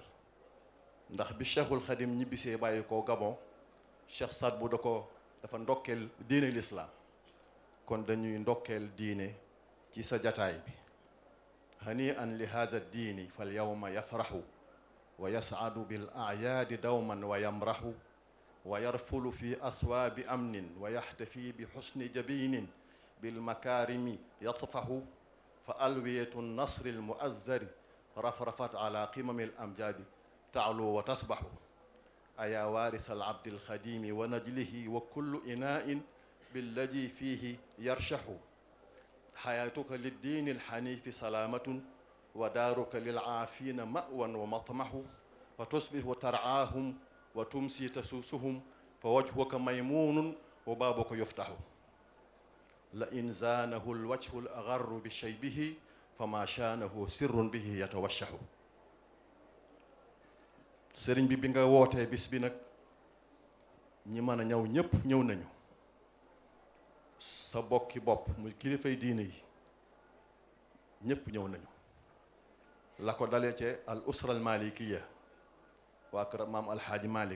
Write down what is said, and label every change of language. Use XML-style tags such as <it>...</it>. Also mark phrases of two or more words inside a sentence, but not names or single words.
<wo>ndax bi Cheikhul Khadim ñibbisee bàyyi ko Gabon, Cheikh Saad bu dafa ndokkeel diine lislaam. kon dañuy ndokkeel diine ci sa jataay bi.</wo> <ar>هنيئاً لهذا الدين فاليوم يفرح ويسعد بالأعياد دوماً ويمرح ويرفل في أثواب أمنٍ ويحتفي بحسن جبينٍ بالمكارم يطفح فألوية نصر المؤزر رفرفت على قمم الأمجاد تعلو وتصبح أيا وارث العبد الخديم ونجله وكل إناء بالذي فيه يرشح حياتك للدين الحنيف سلامة ودارك للعافين مأوى ومطمح وتصبح ترعاهم وتمسي تسوسهم فوجهك ميمون وبابك يفتح لئن زانه الوجه الأغر بشيبه فما شانه سر به يتوشح.</ar> <wo>sëriñ bi nga wootee bis bi nag ñi mën a ñëw ñëpp ñëw nañu. sa bokki bopp muy kilifay diine yi ñëpp ñëw nañu. la ko dalee ci</wo> <ar>الأسرة المالكية</ar> <wo>waa kër maam alxaaji Malick.</wo>